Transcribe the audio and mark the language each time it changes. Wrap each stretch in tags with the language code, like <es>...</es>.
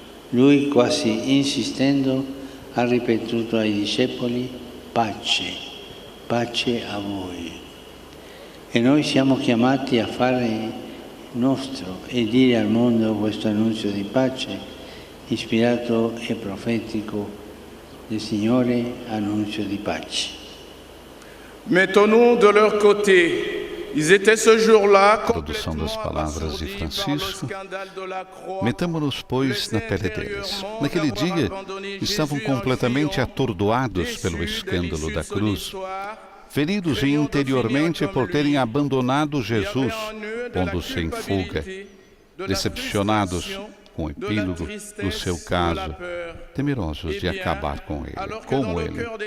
<it>Lui, quasi insistendo, ha ripetuto ai discepoli: pace, pace a voi. E noi siamo chiamati a fare nostro e dire al mondo questo annuncio di pace, ispirato e profetico del Signore, annuncio di pace.</it> <fr>Mettons-nous de leur côté. Ils étaient ce jour-là</fr> <pt>Tradução das palavras de Francisco. Metamo-nos, pois, na pele deles. Naquele dia, estavam completamente atordoados pelo escândalo da cruz, feridos interiormente por terem abandonado Jesus, pondo-se em fuga, decepcionados com o epílogo do seu caso, temerosos de acabar com ele, como ele.</pt>